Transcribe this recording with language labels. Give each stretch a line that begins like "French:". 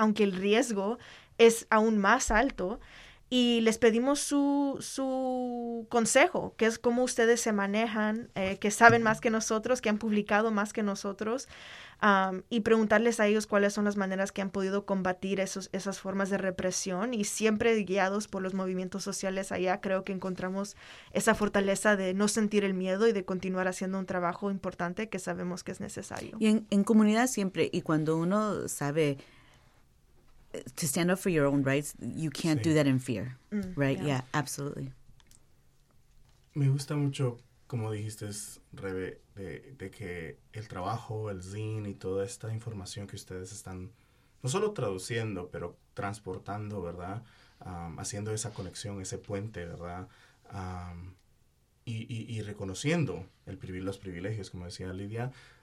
Spanish: aunque el riesgo es aún más alto. Y les pedimos su consejo, que es cómo ustedes se manejan, que saben más que nosotros, que han publicado más que nosotros, y preguntarles a ellos cuáles son las maneras que han podido combatir esas formas de represión. Y siempre guiados por los movimientos sociales allá, creo que encontramos esa fortaleza de no sentir el miedo y de continuar haciendo un trabajo importante que sabemos que es necesario. Y en comunidad siempre, y cuando uno sabe...
English: To stand up for your own rights, you can't sí. do that in fear, right? Yeah. Yeah, absolutely.
Spanish: Me gusta mucho, como dijiste, Rebe, de que el trabajo, el zine y toda esta información que ustedes están no solo traduciendo, pero transportando, ¿verdad? Haciendo esa conexión, ese puente, ¿verdad? Y reconociendo los privilegios, como decía Lidia.